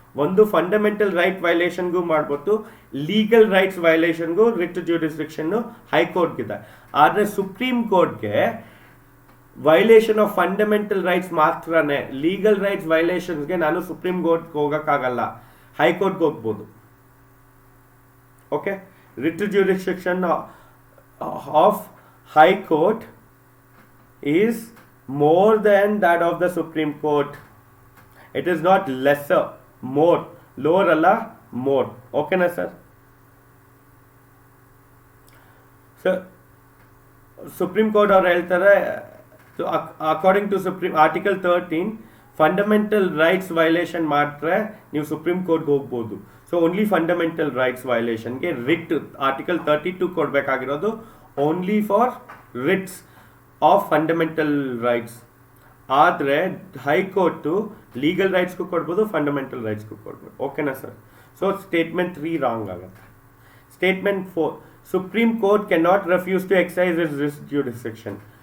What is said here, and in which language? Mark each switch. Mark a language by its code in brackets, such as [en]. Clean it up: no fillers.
[kn] ಒಂದು fundamental right ವೈಲೇಷನ್ಗೂ ಮಾಡ್ಬೋದು, legal rights ವೈಲೇಷನ್ಗೂ writ ಜ್ಯೂರಿಸ್ಡಿಕ್ಷನ್ನು ಹೈಕೋರ್ಟ್ಗಿದೆ. ಆದರೆ ಸುಪ್ರೀಂ ಕೋರ್ಟ್ಗೆ ವೈಲೇಷನ್ ಆಫ್ ಫಂಡಮೆಂಟಲ್ ರೈಟ್ಸ್ ಮಾತ್ರನೇ, ಲೀಗಲ್ ರೈಟ್ಸ್ ವೈಲೇಷನ್ಸ್ಗೆ ನಾನು ಸುಪ್ರೀಂ ಕೋರ್ಟ್ಗೆ ಹೋಗೋಕ್ಕಾಗಲ್ಲ, ಹೈಕೋರ್ಟ್ಗೆ ಹೋಗ್ಬೋದು. [en] Okay, writ jurisdiction of high court is more than that of the Supreme Court. It is not lesser, more. Lower alla, more. Okay na sir? So Supreme Court or ಹೇಳ್ತಾರೆ, so according to Article 13 fundamental rights violation [kn] ಮಾಡಿದ್ರೆ ನೀವು supreme ಕೋರ್ಟ್ಗೆ ಹೋಗ್ಬೋದು. [en] So only fundamental rights ವೈಲೇಷನ್ಗೆ writ article 32 ಕೊಡಬೇಕಾಗಿರೋದು only for writs of fundamental rights. [kn] ಆದರೆ high court legal ರೈಟ್ಸ್ಗೂ ಕೊಡ್ಬೋದು, fundamental ರೈಟ್ಸ್ಗೂ ಕೊಡ್ಬೋದು. ಓಕೆನಾ sir? [en] so statement 3 [kn] wrong ಆಗುತ್ತೆ. [en] Statement 4, supreme court can not refuse to excise its writ jurisdiction.